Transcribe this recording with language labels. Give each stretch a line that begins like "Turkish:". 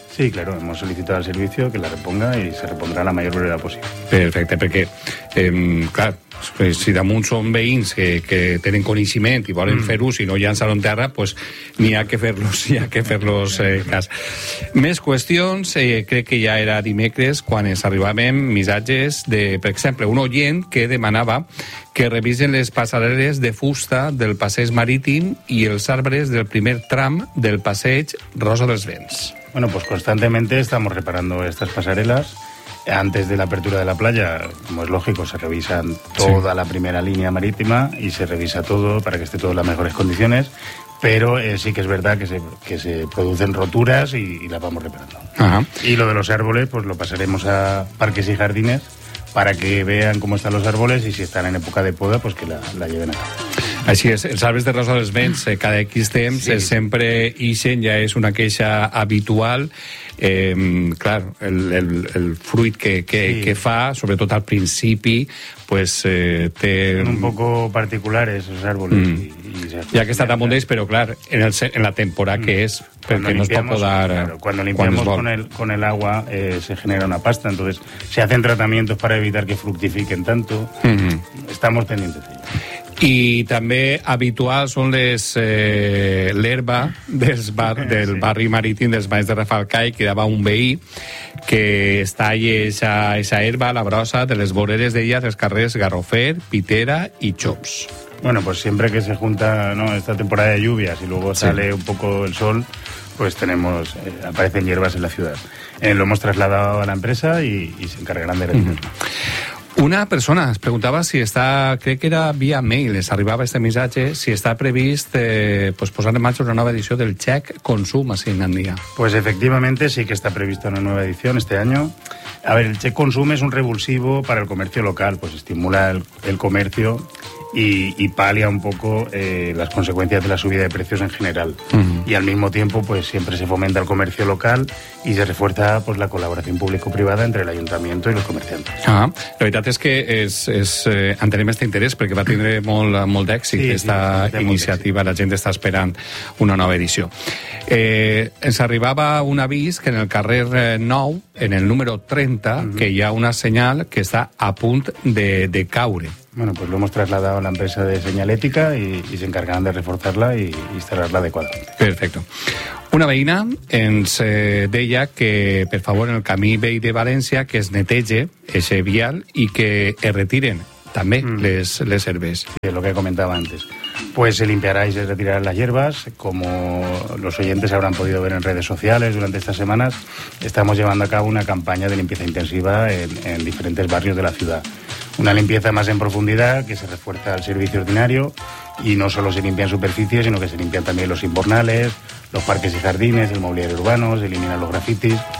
Spanish: Sí, claro, hemos solicitado al servicio que la reponga y se repondrá a la mayor brevedad posible.
Catalan: Perfecte, perquè, clar, si damunt són veïns que tenen coneixement i volen fer ús i no llançar-ho en terra, pues n'hi ha que fer-los, n'hi ha que fer-los cas. Més qüestions, crec que ja era dimecres quan ens arribàvem missatges de, per exemple, un oient que demanava que revisen les passarel·les de fusta del passeig marítim i els arbres del primer tram del passeig Rosa dels Vents.
Spanish: Bueno, pues constantemente estamos reparando estas pasarelas. Antes de la apertura de la playa, como es lógico, se revisan toda la primera línea marítima y se revisa todo para que esté todo en las mejores condiciones, pero sí que es verdad que se producen roturas y las vamos reparando. Ajá. Y lo de los árboles, pues lo pasaremos a parques y jardines para que vean cómo están los árboles y si están en época de poda, pues que la lleven a casa.
Catalan: Així és, els arbres de Rosa dels Vents, cada X temps, sí. Sempre ixen, ja és una queixa habitual. Clar, el fruit que fa, sobretot al principi, pues té...
Spanish: Un poco particulares, els árboles.
Catalan: Ja que està damunt d'ells, però clar, en la temporada que és, perquè no es pot podar...
Spanish: Claro, cuando limpiamos con el agua, se genera una pasta, entonces se hacen tratamientos para evitar que fructifiquen tanto. Estamos pendientes de ello.
Catalan: I també habitual són l'herba del barri marítim dels Banys de Rafalcai, que dava un veí que es talla esa herba, la brossa, de les voreres d'ella, dels carrers Garrofer, Pitera i Chops.
Spanish: Bueno, pues siempre que se junta, ¿no?, esta temporada de lluvias y luego sale un poco el sol, pues tenemos, aparecen hierbas en la ciudad. Lo hemos trasladado a la empresa y se encargarán de retirarlo.
Catalan: Una persona es preguntava si està, crec que era via mail, es arribava este missatge, si està previst pues posar en marxa una nova edició del Check Consum a Finlàndia.
Spanish: Pues efectivamente sí que está prevista una nueva edición este año. A ver, el Check Consum es un revulsivo para el comercio local, pues estimula el comercio y palia un poco las consecuencias de la subida de precios en general. Uh-huh. Y al mismo tiempo, pues siempre se fomenta el comercio local y se refuerza pues la colaboración público-privada entre el ayuntamiento y los comerciantes. Ah, la verdad es que
Catalan: entenem
Spanish: este interés porque va a tener
Catalan: molt d'èxit
Spanish: esta iniciativa. La gente está esperando una nueva edición.
Catalan: Ens arribava un avís que en el carrer 9, en el número 30, uh-huh, que hi ha una senyal que està a punt de caure.
Spanish: Bueno, pues lo hemos trasladado a la empresa de señalética y se encargarán de reforzarla y instalarla adecuadamente. Perfecto.
Catalan: Una veïna ens deia que, per favor, en el camí vell de València, que es neteje ese vial i que es retiren també les herbes.
Spanish: Sí, lo que comentaba antes. Pues se limpiará y se retirarán las hierbas. Como los oyentes habrán podido ver en redes sociales durante estas semanas, estamos llevando a cabo una campaña de limpieza intensiva en diferentes barrios de la ciudad. Una limpieza más en profundidad que se refuerza al servicio ordinario y no solo se limpian superficies, sino que se limpian también los invernales, los parques y jardines, el mobiliario urbano, se eliminan los grafitis.